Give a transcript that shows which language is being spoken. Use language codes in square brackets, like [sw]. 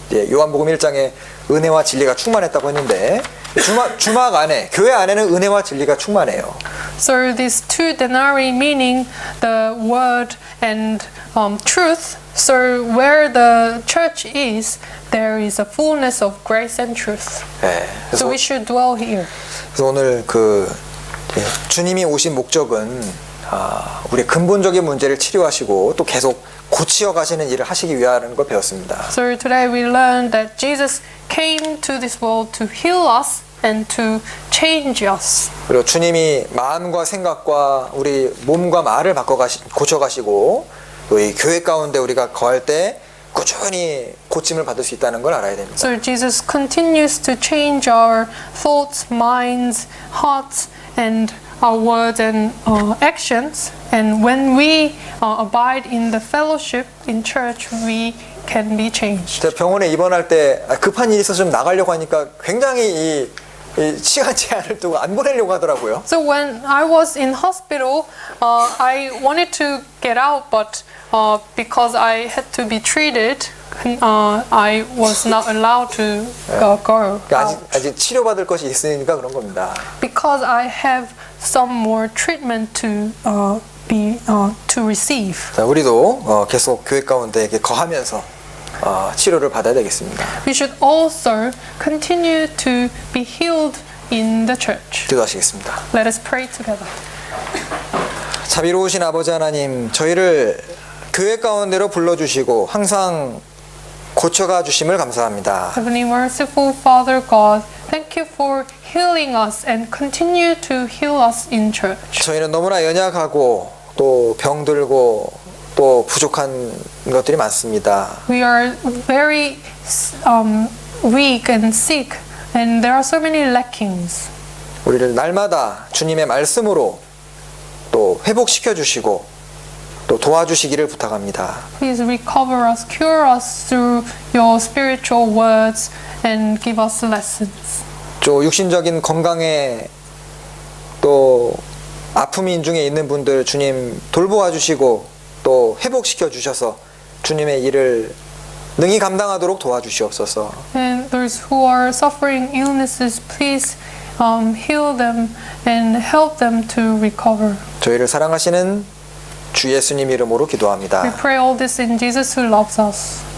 [ko] 요한복음 1장에 은혜와 진리가 충만했다고 했는데 주막 안에 교회 안에는 은혜와 진리가 충만해요. [en] So these 2 denarii meaning the word and truth. So where the church is, there is a fullness of grace and truth. [ko] 네, [en] So we should dwell here. [ko] 그래서 오늘 주님이 오신 목적은 우리 근본적인 문제를 치료하시고 또 계속 고치어 가시는 일을 하시기 위하는 걸 배웠습니다. [en] So today we learned that Jesus came to this world to heal us and to change us. [ko] 그리고 주님이 마음과 생각과 우리 몸과 말을 고쳐 가시고 또 이 교회 가운데 우리가 거할 때 꾸준히 고침을 받을 수 있다는 걸 알아야 됩니다. [en] So Jesus continues to change our thoughts, minds, hearts, and our words and actions. And when we abide in the fellowship in church, we can be changed. [ko] 제가 병원에 입원할 때 급한 일이 있어서 좀 나가려고 하니까 굉장히 이 시간 제한을 두고 안 보내려고 하더라고요. [en] So when I was in hospital, I wanted to get out, but because I had to be treated, I was not allowed to go [ko] 그러니까 [en] out. [ko] 아직 치료받을 것이 있으니까 그런 겁니다. [en] Because I have some more treatment to to receive. [ko] 자, 우리도 계속 교회 가운데 이렇게 거하면서 치료를 받아야 되겠습니다. [en] We should also continue to be healed in the church. [ko] 기도하시겠습니다. [en] Let us pray together. [ko] 자비로우신 아버지 하나님, 저희를 교회 가운데로 불러주시고 항상 고쳐가 주심을 감사합니다. [en] Heavenly merciful Father God, thank you for healing us and continue to heal us in church. [ko] 저희는 너무나 연약하고 또 병들고 또 부족한 것들이 많습니다. [en] We are very weak and sick, and there are so many lackings. [ko] 우리를 날마다 주님의 말씀으로 또 회복시켜 주시고 또 도와주시기를 부탁합니다. [en] Please recover us, cure us through your spiritual words, and give us lessons. [ko] 또 육신적인 건강에 또 아픔인 중에 있는 분들 주님 돌보아 주시고 또 회복시켜 주셔서 주님의 일을 능히 감당하도록 도와주시옵소서. [en] And those who are suffering illnesses, please heal them and help them to recover. [ko] 저희를 사랑하시는 주 예수님 이름으로 [en] We [ko] 기도합니다. [en] pray all this in Jesus who loves us.